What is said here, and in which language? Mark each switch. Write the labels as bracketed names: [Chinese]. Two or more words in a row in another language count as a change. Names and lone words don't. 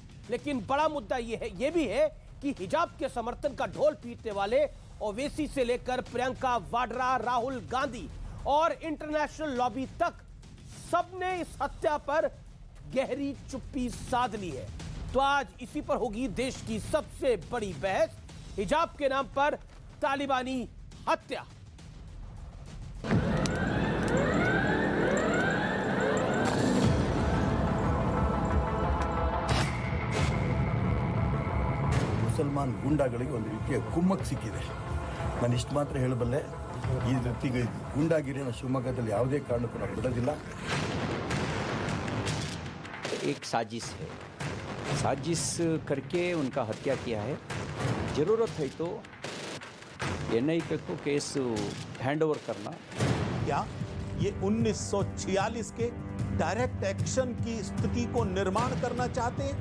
[Hindi] लेकिन बड़ा मुद्दा यह भी है कि हिजाब के समर्थन का ढोल पीटने वाले ओवैसी से लेकर प्रियंका वाड्रा, राहुल गांधी और [English] international lobby [Hindi] तक सबने इस हत्या पर गहरी चुप्पी साध ली है। तो आज इसी पर होगी देश की सबसे बड़ी बहस, हिजाब के नाम पर तालिबानी हत्या। [Kannada] ಮುಸಲ್ಮಾನ್ ಗೂಂಡಾಗಳಿಗೆ ಒಂದು ರೀತಿಯ ಕುಮ್ಮಕ್ ಸಿಕ್ಕಿದೆ. ನಾನು ಇಷ್ಟು ಮಾತ್ರ ಹೇಳಬಲ್ಲೆ, ಈ ರೀತಿ ಗೂಂಡಾಗಿರಿನ ಶಿವಮೊಗ್ಗದಲ್ಲಿ ಯಾವುದೇ ಕಾರಣಕ್ಕೂ ನಾವು ಬಿಡೋದಿಲ್ಲ. [Hindi] एक साजिश है, साजिश करके उनका हत्या किया है। ज़रूरत है तो एनआईए को [English] case hand over [Hindi] करना। क्या ये 1946 के [English] direct action [Hindi] की स्थिति को निर्माण करना चाहते हैं?